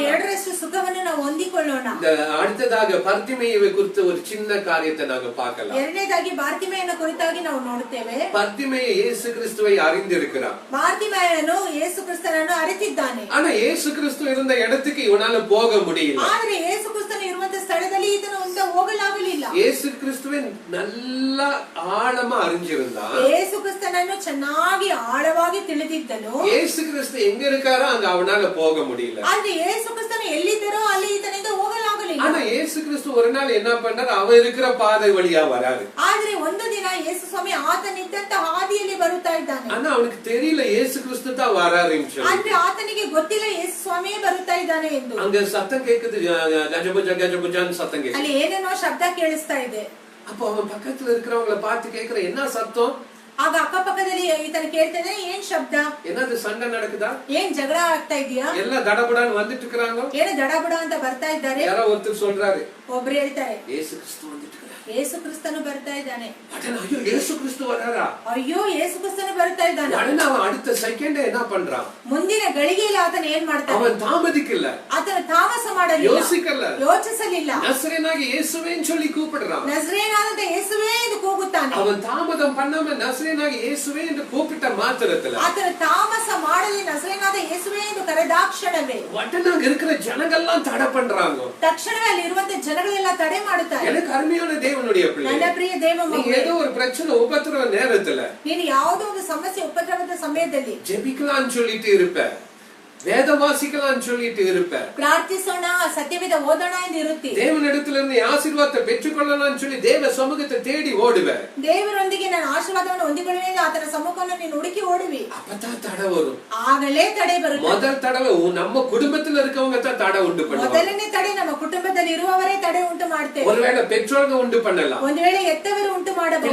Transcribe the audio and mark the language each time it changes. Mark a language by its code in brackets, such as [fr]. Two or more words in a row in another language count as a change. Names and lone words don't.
[kn] ಆ ಎರಡರಷ್ಟು ಸುಖವನ್ನು ನಾವು ಹೊಂದಿಕೊಳ್ಳೋಣ. [ta] அடுத்ததாக பர்திமேயுவை குறித்து ஒரு சின்ன காரியத்தை நாங்க பார்க்கலாம். [kn] ಎರಡನೇದಾಗಿ ಬಾರ್ತಿಮೇಯನ ಕುರಿತಾಗಿ ನಾವು ನೋಡುತ್ತೇವೆ. [ta] பர்திமேயு இயேசு கிறிஸ்துவை அறிந்திருக்கிறான். [kn] ಬಾರ್ತಿಮೇಯನು ಯೇಸು ಕ್ರಿಸ್ತನನ್ನು ಅರಿತಿದ್ದಾನೆ. [ta] ஆனா இயேசு கிறிஸ்து இருந்த இடத்துக்கு இவனால போக முடியல. [kn] ಆದರೆ ಯೇಸು ಕ್ರಿಸ್ತನು ಇರುವಂತ ಸ್ಥಳದಲ್ಲಿ ಈತನು ಹೋಗಲಾಗಲಿಲ್ಲ. [ta] இயேசு கிறிஸ்துவை நல்லா ஆழமா அறிஞ்சிருந்தான். [kn] ಯೇಸು ಕ್ರಿಸ್ತನನ್ನು ಚೆನ್ನಾಗಿ ಆಳವಾಗಿ ತಿಳಿದಿದ್ದನು. [ta] இயேசு கிறிஸ்து எங்க இருக்காரோ அங்க அவனால போக முடியல. [kn] ಆದರೆ ಯೇಸು ಕ್ರಿಸ್ತನು ಎಲ್ಲಿದ್ದರೋ ಅಲ್ಲಿ ಈತನಿಂದ ಹೋಗಲಾಗಲಿಲ್ಲ. [ta] ஆனா இயேசு கிறிஸ்து ஒரு நாள் என்ன பண்றாரு, அவன் இருக்கிற பாதை வழியா வராரு. [kn] ಆದರೆ ಒಂದು ದಿನ ಯೇಸು ಸ್ವಾಮಿ ಆತನಿದ್ದಂತ ಹಾದಿಯಲ್ಲಿ ಬರುತ್ತಾ ಇದ್ದಾನೆ. [ta] ஆனா அவனுக்கு தெரியல இயேசு கிறிஸ்து தான் வராருன்னு சொல்லி. [kn] ಅಂದ್ರೆ ಆತನಿಗೆ ಗೊತ್ತಿಲ್ಲ ಯೇಸು ಸ್ವಾಮಿಯೇ ಬರುತ್ತಾ ಇದ್ದಾನೆ ಎಂದು. [ta] அங்க சத்தம் கேக்குது, கஜபுஜ கஜபுஜான்னு சத்தம் கேக்குது. [kn] ಅಲ್ಲಿ ಏನೇನೋ ಶಬ್ದ ಕೇಳಿಸ್ತಾ ಇದೆ. [ta] அப்போ அவன் பக்கத்துல இருக்கிறவங்களை பார்த்து கேக்குற, என்ன சத்தம்? [kn] ಆಗ ಅಕ್ಕಪಕ್ಕದಲ್ಲಿ ಈತನ ಕೇಳ್ತಾ ಇದ್ದಾನೆ, ಏನ್ ಶಬ್ದ? [ta] என்னது சண்டை நடக்குதா? [kn] ಏನ್ ಜಗಳ ಆಗ್ತಾ ಇದೆಯಾ? [ta] எல்லாம் தடபடான்னு வந்துட்டு இருக்காங்க. [kn] ಏನು ದಡಬಡ ಅಂತ ಬರ್ತಾ ಇದ್ದಾರೆ. [ta] யாரோ ஒருத்தர் சொல்றாரு, [kn] ಒಬ್ರು ಹೇಳ್ತಾರೆ, [ta] இயேசு கிறிஸ்து வந்துட்டு இருக்காரு. [kn] ಯೇಸು ಕ್ರಿಸ್ತನು ಬರ್ತಾ ಇದ್ದಾನೆ. [ta] ஐயோ இயேசு கிறிஸ்து வராரா? [kn] ಅಯ್ಯೋ ಯೇಸು ಕ್ರಿಸ್ತನು ಬರ್ತಾ ಇದ್ದಾನೆ. [ta] உடனே அவன் அடுத்த செகண்ட் என்ன பண்றான்? [kn] ಮುಂದಿನ ಗಳಿಗೆಯಲ್ಲಿ ಆತನ ಏನ್ ಮಾಡ್ತಾನೆ? [ta] அவன் தாமதிக்கல, [kn] ಆತನ ತಾಮಸ ಮಾಡಲಿಲ್ಲ, [ta] யோசிக்கல, [kn] ಯೋಚಿಸಲಿಲ್ಲ. [ta] நசரேனாகிய இயேசுவேன்னு சொல்லி கூப்பிடுறான். [kn] ನಜರೇಯನಾದಂತ ಯೇಸುವೇ ಎಂದು ಕೂಗುತ್ತಾನೆ. [ta] அவன் தாமதம் பண்ணாம நசரேனாகிய இயேசுவே என்று கூப்பிட்ட மாத்திரத்துல [kn] ಆತನ ತಾಮಸ ಮಾಡಲಿ ನಜರೇಯನಾದ ಯೇಸುವೇ ಎಂದು ಕರೆದಾಕ್ಷಣವೇ [ta] உடனே அங்க இருக்கிற ஜனங்கள்லாம் தடை பண்றாங்க. [kn] ತಕ್ಷಣವೇ ಅಲ್ಲಿ ಇರುವಂತ ಜನಗಳೆಲ್ಲ ತಡೆ ಮಾಡುತ್ತಾರೆ. [ta] எனக்கு அருமையான தேவனுடைய பிள்ளை, [kn] ನನ್ನ ಪ್ರಿಯ ದೇವ ಮಗುವೇ, [ta] ஏதோ ஒரு பிரச்சனை உபத்திரவ நேரத்துல [kn] ನೀನು ಯಾವುದೋ ಒಂದು ಸಮಸ್ಯೆ ಉಪದ್ರವದ ಸಮಯದಲ್ಲಿ [ta] ஜெபிக்கலாம்னு சொல்லிட்டு இருப்ப, வேத வாசிக்கலாம்னு சொல்லிட்டு இருப்ப, [kn] ಪ್ರಾರ್ಥಿಸೋಣ, ಸತ್ಯವೇದ ಓದೋಣ ಎಂದು ಇರುತ್ತಿ. [ta] தேவனிடத்துல இருந்து ஆசீர்வாதத்தை பெற்றுக்கொள்ளலாம்னு சொல்லி தேவ சமூகத்தை தேடி ஓடுவ. [kn] ದೇವರೊಂದಿಗೆ ನಾನು ಆಶೀರ್ವಾದವನ್ನು ಹೊಂದಿಕೊಳ್ಳುವೆ ಎಂದು ಆತನ ಸಮ್ಮುಖವನ್ನು ನೀನು ಹುಡುಕಿ ಓಡುವಿ. [ta] அப்பதான் தடை வரும். [kn] ಆಗಲೇ ತಡೆ ಬರುತ್ತೆ. [ta] முதல் தடவை நம்ம குடும்பத்துல இருக்கவங்க தான் தடை உண்டு பண்ணுவாங்க. [kn] ಮೊದಲನೇ ತಡೆ ನಮ್ಮ ಕುಟುಂಬದಲ್ಲಿ ಇರುವವರೇ ತಡೆ ಉಂಟು ಮಾಡ್ತೇವೆ. [ta] ஒருவேளை பெற்றோர்கள் உண்டு பண்ணலாம், [kn] ಒಂದು ವೇಳೆ ಎತ್ತವರು ಉಂಟು ಮಾಡಬಹುದು,